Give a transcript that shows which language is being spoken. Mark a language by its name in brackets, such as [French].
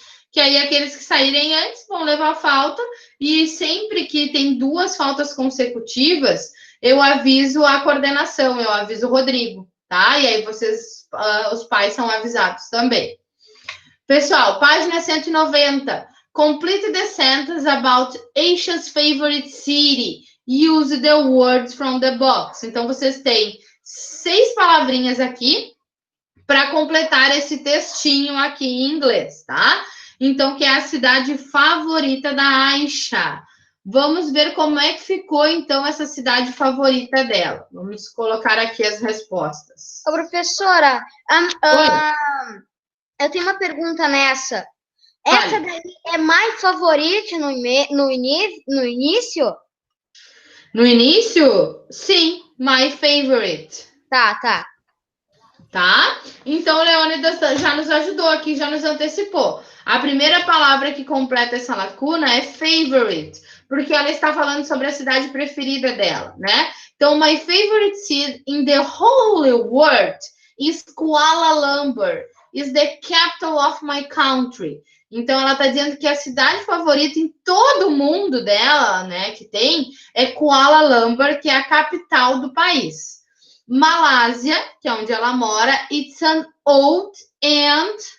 [Portuguese] Que aí aqueles que saírem antes vão levar falta, e sempre que tem 2 faltas consecutivas, eu aviso a coordenação, eu aviso o Rodrigo, tá? E aí vocês, os pais são avisados também. Pessoal, página 190. [English] Complete the sentence about Asia's favorite city. Use the words from the box. [Portuguese] Então, vocês têm 6 palavrinhas aqui para completar esse textinho aqui em inglês, tá? Então, que é a cidade favorita da Aisha. Vamos ver como é que ficou, então, essa cidade favorita dela. Vamos colocar aqui as respostas. Ô, professora, eu tenho uma pergunta nessa. Essa daí é my favorite no início? No início? Sim, my favorite. Tá. Tá? Então, Leônidas já nos ajudou aqui, já nos antecipou. A primeira palavra que completa essa lacuna é favorite, porque ela está falando sobre a cidade preferida dela, né? Então, [English] my favorite city in the whole world is Kuala Lumpur, is the capital of my country. [Portuguese] Então, ela está dizendo que a cidade favorita em todo o mundo dela, né, que tem, é Kuala Lumpur, que é a capital do país. Malásia, que é onde ela mora, [English] it's an old and...